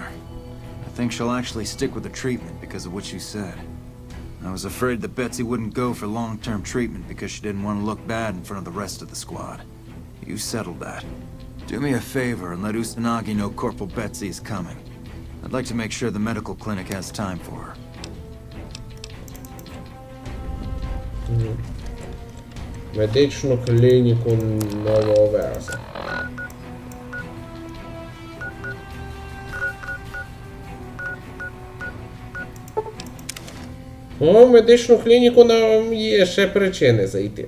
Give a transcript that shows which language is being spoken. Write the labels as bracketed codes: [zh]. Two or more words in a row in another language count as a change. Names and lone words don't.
[en] I think she'll actually stick with the treatment because of what you said. I was afraid that Betsy wouldn't go for long-term treatment because she didn't want to look bad in front of the rest of the squad. You settled that. Do me a favor and let Usanagi know Corporal Betsy is coming. I'd like to make sure the medical clinic has time for her. [uk] Медичну клініку Нового Вереса. О, в медичну клініку нам є ще причини зайти.